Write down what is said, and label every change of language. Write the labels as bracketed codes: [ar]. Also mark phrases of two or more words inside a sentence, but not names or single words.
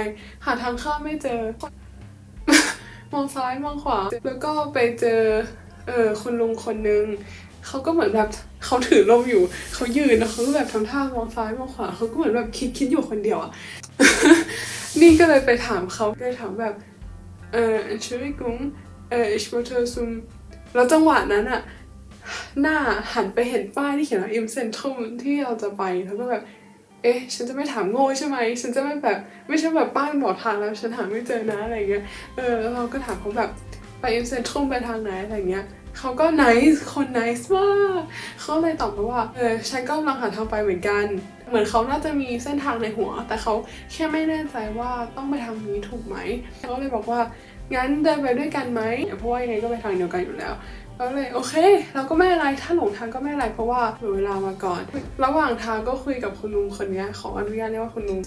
[th] หาทางข้ามไม่เจอ มองซ้ายมองขวาแล้วก็ไปเจอคุณลุงคนนึงเขาก็เหมือนแบบเขาถือร่มอยู่เขายืนแล้วเขาก็แบบทำท่ามองซ้ายมองขวาเขาก็เหมือนแบบคิดอยู่คนเดียวอะ นี่ก็เลยไปถามเขาไปถามแบบ [de] Entschuldigung ich wollte zum [th] แล้วจังหวะนั้นอะหน้าหันไปเห็นป้ายที่เขียนว่า [de] Im Zentrum [th] ที่เราจะไปแล้วก็แบบฉันจะไม่ถามโง่ใช่ไหมฉันจะไม่แบบไม่ใช่แบบป้ายบอกทางแล้วฉันหาไม่เจอนะอะไรเงี้ย แล้วเราก็ถามเขาแบบไป [de] Im Zentrum [th] ไปทางไหนอะไรเงี้ยเขาก็ nice คน nice มากเขาเลยตอบมาว่าฉันก็กำลังหาทางไปเหมือนกันเหมือนเขาน่าจะมีเส้นทางในหัวแต่เขาแค่ไม่แน่ใจว่าต้องไปทางนี้ถูกไหมเขาเลยบอกว่างั้นเดินไปด้วยกันไหมเพราะว่ายังไงก็ไปทางเดียวกันอยู่แล้วก็เลยโอเคเราก็ไม่อะไรถ้าหลงทางก็ไม่อะไรเพราะว่าเหลือเวลามาก่อนระหว่างทางก็คุยกับคุณลุงคนนี้ขออนุญาตเรียกว่าคุณลุงคุ